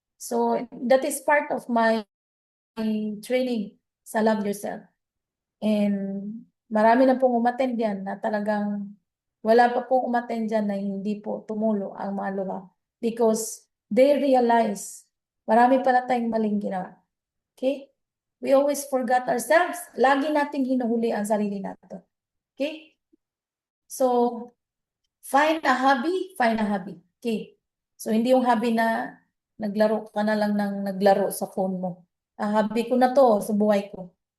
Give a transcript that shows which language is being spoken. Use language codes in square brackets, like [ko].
[en] So that is part of my training sa Love Yourself. [tl] And marami na pong umattend yan na talagang wala pa pong umattend dyan na hindi po tumulo ang mga luha. [en] Because they realize [tl] marami pala tayong maling ginawa. Okay? [en] We always forgot ourselves. [tl] Lagi nating hinuhuli ang sarili natin. Okay? [en] So, find a hobby, find a hobby. Okay? [tl] So, hindi yung hobby na naglaro ka na lang ng naglaro sa phone mo. Hobby ko na to sa buhay ko.